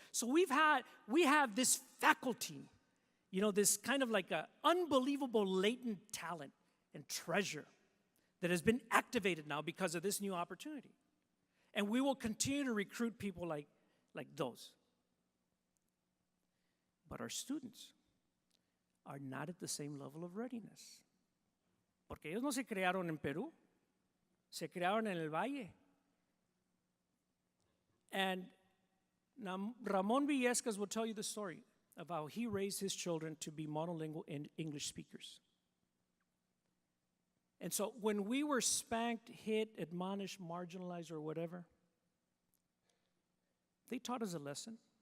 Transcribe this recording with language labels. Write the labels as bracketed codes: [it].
[en] So we have this faculty, this kind of like an unbelievable latent talent and treasure that has been activated now because of this new opportunity. And we will continue to recruit people like those. But our students are not at the same level of readiness. [es] Porque ellos no se crearon en Perú, se crearon en el Valle. [en] And now Ramon Villescas will tell you the story of how he raised his children to be monolingual English speakers. And so when we were spanked, hit, admonished, marginalized, or whatever, they taught us a lesson.